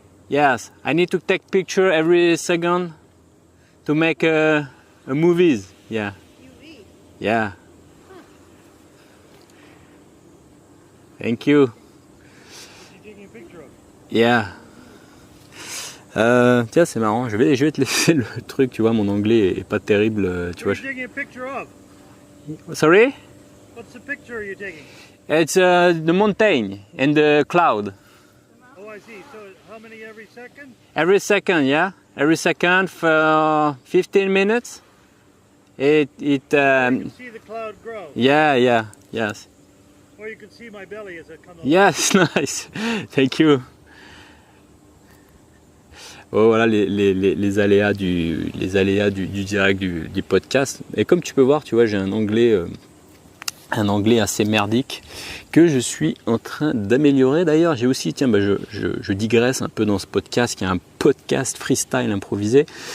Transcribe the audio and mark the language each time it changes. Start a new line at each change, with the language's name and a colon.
English: Yes, I need to take picture every second to make a movies. Yeah. Yeah. Huh. Thank you. You're taking a picture of it? Yeah.
French: Tiens, c'est marrant. Je vais te laisser le truc. Tu vois, mon anglais est pas terrible. Tu vois.
English: What are you taking a picture of? Sorry? What's the picture you're taking? It's the mountain and the cloud. Oh, I see. So how many every second? Every second, yeah. Every second for 15 minutes. You can see the cloud grow. Yeah, yes. Or you can see my belly as it comes. Yes, nice. Thank you.
French: Oh, voilà les aléas du direct du podcast. Et comme tu peux voir, tu vois, j'ai un anglais assez merdique que je suis en train d'améliorer. D'ailleurs, j'ai aussi, je digresse un peu dans ce podcast qui est un podcast freestyle improvisé.